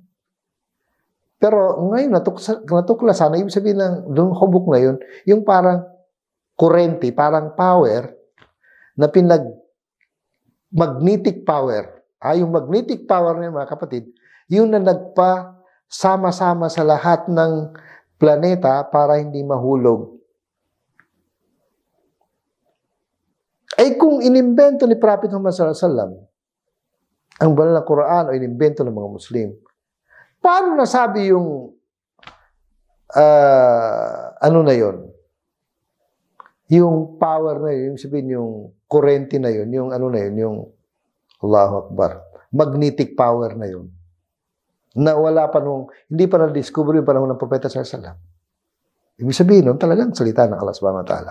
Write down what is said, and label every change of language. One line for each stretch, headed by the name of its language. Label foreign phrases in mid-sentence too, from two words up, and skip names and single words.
Filipino: Pero ngayon, natuklasan, ibig sabihin ng doon hubok na yun, yung parang kurente, parang power, na
English: magnetic power.
Filipino: Yung
English: magnetic power
Filipino: na yun, mga kapatid, yun na nagpa-sama-sama sa lahat ng planeta para hindi mahulog. Ay kung inimbento ni Prophet Muhammad
Arabic: صلى الله عليه وسلم
Filipino: ang banal na Quran o inimbento ng mga Muslim, paano nasabi yung ano na yon? Yung power na yun, yung sabihin yung kurente na yun, yung ano na yun, yung
Arabic: الله أكبر,
English: magnetic power
Filipino: na yun. Na wala pa hindi pa na-discover yung panahon ng Propeta
Arabic: صلى الله عليه وسلم.
Filipino: Ibig sabihin nun, talagang salita ng Allah
Arabic: سبحانه وتعالى.